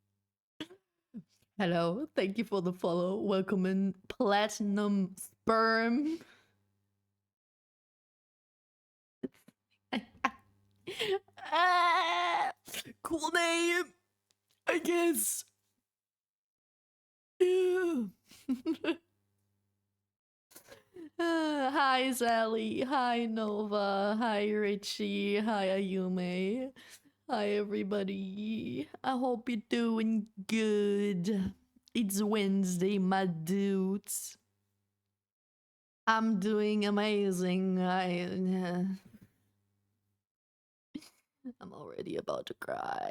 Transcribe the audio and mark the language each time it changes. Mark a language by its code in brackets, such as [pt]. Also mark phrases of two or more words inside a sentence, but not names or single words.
[en] Hello. Thank you for the follow. Welcome in Platinum Sperm. Cool name, I guess. Hi Sally, hi Nova, hi Richie, hi Ayume, hi everybody. I hope you're doing good. It's Wednesday, my dudes. I'm doing amazing. I'm already about to cry.